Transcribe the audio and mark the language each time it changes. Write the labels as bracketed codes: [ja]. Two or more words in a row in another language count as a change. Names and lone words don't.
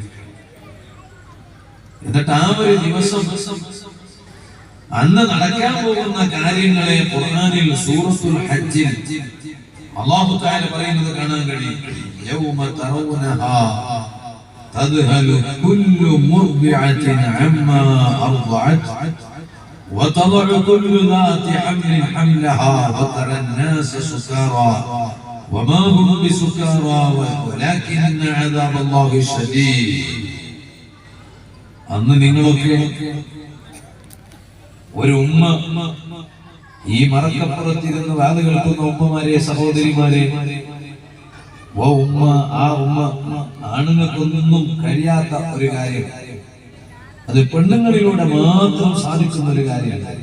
[ml] എന്നിട്ട് ആ ഒരു ദിവസം അന്ന് നടക്കാൻ പോകുന്ന കാര്യങ്ങളെ ഖുർആനിൽ സൂറത്തുൽ ഹജ്ജിൽ [ar] الله تعالى [ml] പറയുന്നത് കാണാൻ കഴിയും. [ar] يوم ترونها تذهل كل مرضعة عما أرضعت وتضع كل ذات حمل حملها وترى الناس سكارى وما هم بسكارى ولكن عذاب الله شديد. [ml] അന്ന് നിങ്ങളൊക്കെ ഒരു ഉമ്മ ഈ മറക്കപ്പുറത്തിരുന്ന് വാത് കേൾക്കുന്ന ഉമ്മമാരെ, സഹോദരിമാരെ, ഉമ്മ ആ ഉമ്മ ആണുങ്ങൾക്കൊന്നും കഴിയാത്ത ഒരു കാര്യം, അത് പെണ്ണുങ്ങളിലൂടെ മാത്രം സാധിക്കുന്ന ഒരു കാര്യമാണ്.